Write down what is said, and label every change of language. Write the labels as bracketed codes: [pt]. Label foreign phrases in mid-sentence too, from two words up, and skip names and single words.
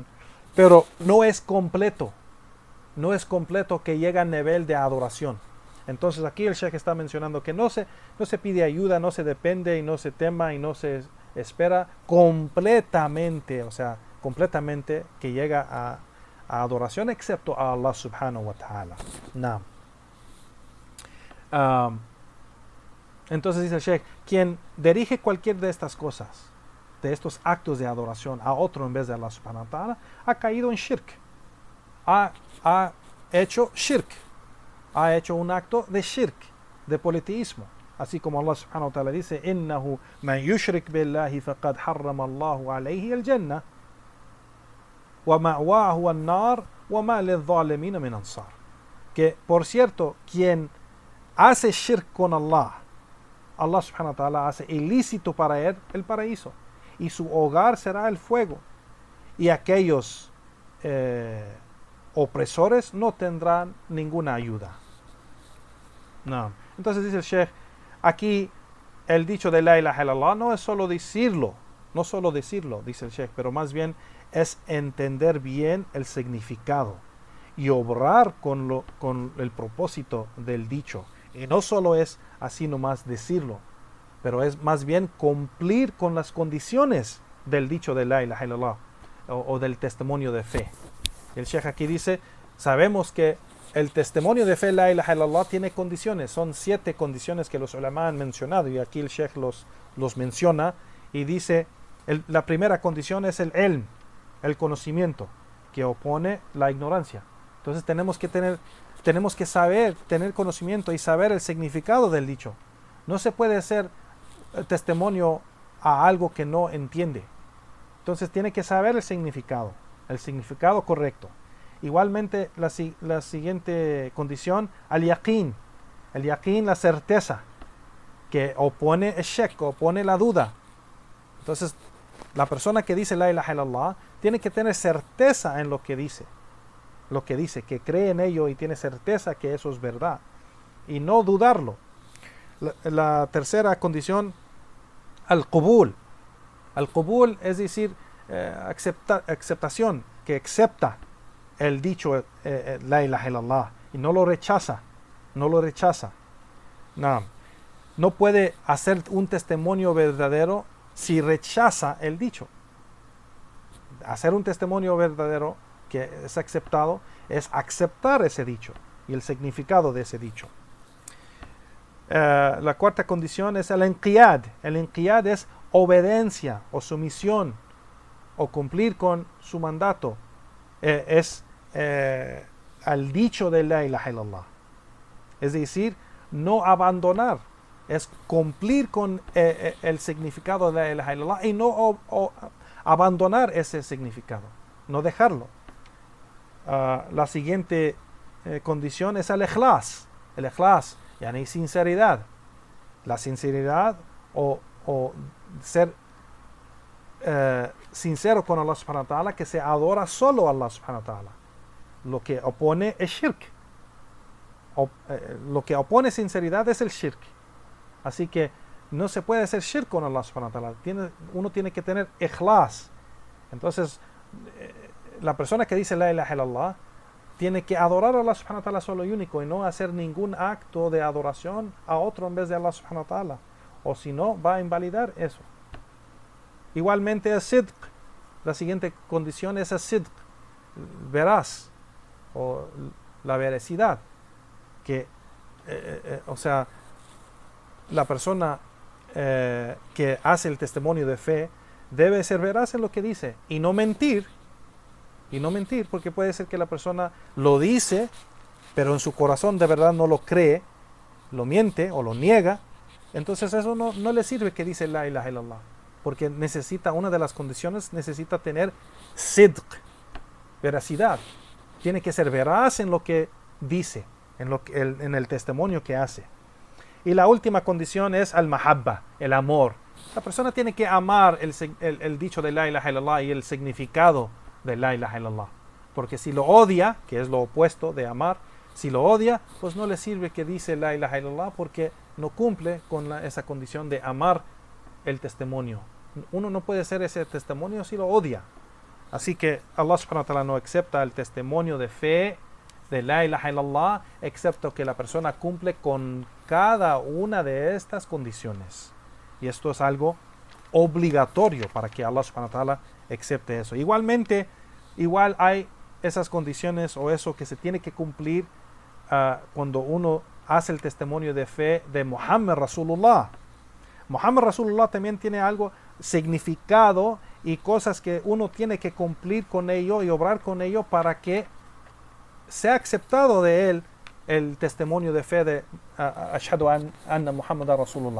[es] Pero no es completo que llega al nivel de adoración. Entonces aquí el Sheikh está mencionando que no se pide ayuda, no se depende y no se tema y no se espera completamente, o sea, completamente que llega a adoración excepto a [ar] الله سبحانه وتعالى. [es] Entonces dice el Sheikh, quien dirige cualquier de estas cosas, de estos actos de adoración a otro en vez de [ar] الله سبحانه وتعالى, [es] ha caído en shirk. Ha hecho shirk. Ha hecho un acto de shirk, de politeísmo. Así como [ar] الله سبحانه وتعالى dice, إنه من يشرك بالله فقد حرم الله عليه الجنة ومأواه النار وما للظالمين من أنصار. [es] Que por cierto, quien hace shirk con [ar] الله سبحانه وتعالى [es] hace ilícito para él el paraíso y su hogar será el fuego, y aquellos opresores no tendrán ninguna ayuda. Entonces dice el Sheikh, aquí el dicho de [ar] لا إله إلا الله [es] no es solo decirlo, dice el Sheikh, pero más bien es entender bien el significado y obrar con el propósito del dicho. Y no solo es así nomás decirlo, pero es más bien cumplir con las condiciones del dicho de [ar] لا إله إلا الله [es] o del testimonio de fe. El Sheikh aquí dice, sabemos que el testimonio de fe [ar] لا إله إلا الله [es] tiene condiciones, son 7 condiciones que los ulama han mencionado, y aquí el Sheikh los menciona y dice, la primera condición es el ilm, el conocimiento, que opone la ignorancia. Entonces tenemos que saber, tener conocimiento y saber el significado del dicho. No se puede hacer testimonio a algo que no entiende. Entonces tiene que saber el significado correcto. Igualmente la siguiente condición, al-yaqin, la certeza, que opone el shak, opone la duda. Entonces la persona que dice [ar] لا إله إلا الله [es] tiene que tener certeza en lo que dice, que cree en ello y tiene certeza que eso es verdad y no dudarlo. La tercera condición, al-qubul, es decir, aceptación, que acepta el dicho [ar] لا إله إلا الله [es] y no lo rechaza. No puede hacer un testimonio verdadero si rechaza el dicho. Hacer un testimonio verdadero que es aceptado es aceptar ese dicho y el significado de ese dicho. La cuarta condición es el inqiyad. El inqiyad es obediencia o sumisión o cumplir con su mandato. Es al dicho de [ar] لا إله إلا الله. [es] Es decir, no abandonar es cumplir con el significado de [ar] لا إله إلا الله [es] y no abandonar ese significado, no dejarlo. La siguiente condición es el ikhlas, yani sinceridad. La sinceridad o ser sincero con [ar] الله سبحانه وتعالى, [es] que se adora solo a [ar] الله سبحانه وتعالى. [es] Lo que opone es shirk. Lo que opone sinceridad es el shirk. Así que no se puede hacer shirk con [ar] الله سبحانه وتعالى. [es] Uno tiene que tener ikhlas. Entonces, la persona que dice [ar] لا إله إلا الله [es] tiene que adorar a [ar] الله سبحانه وتعالى [es] solo y único, y no hacer ningún acto de adoración a otro en vez de [ar] الله سبحانه وتعالى. [es] O si no, va a invalidar eso. Igualmente el sidq. La siguiente condición es el sidq, veraz, o la veracidad. Que, o sea, la persona que hace el testimonio de fe debe ser veraz en lo que dice y no mentir, porque puede ser que la persona lo dice, pero en su corazón de verdad no lo cree, lo miente o lo niega. Entonces eso no le sirve que dice [ar] لا إله إلا الله, [es] porque una de las condiciones necesita tener sidq, veracidad. Tiene que ser veraz en lo que dice, en el testimonio que hace. Y la última condición es al-mahabba, el amor. La persona tiene que amar el dicho de [ar] لا إله إلا الله [es] y el significado de [ar] لا إله إلا الله. [es] Porque si lo odia, que es lo opuesto de amar, si lo odia, pues no le sirve que dice [ar] لا إله إلا الله, [es] porque no cumple con esa condición de amar el testimonio. Uno no puede hacer ese testimonio si lo odia. Así que [ar] الله سبحانه وتعالى [es] no acepta el testimonio de fe de [ar] لا إله إلا الله, [es] excepto que la persona cumple con cada una de estas condiciones. Y esto es algo obligatorio para que [ar] الله سبحانه وتعالى [es] acepte eso. Igualmente, igual hay esas condiciones o eso que se tiene que cumplir cuando uno hace el testimonio de fe de [ar] محمد رسول الله. محمد رسول الله [es] también tiene algo significado y cosas que uno tiene que cumplir con ello y obrar con ello para que sea aceptado de él el testimonio de fe de [ar] أشهد أن محمد رسول الله.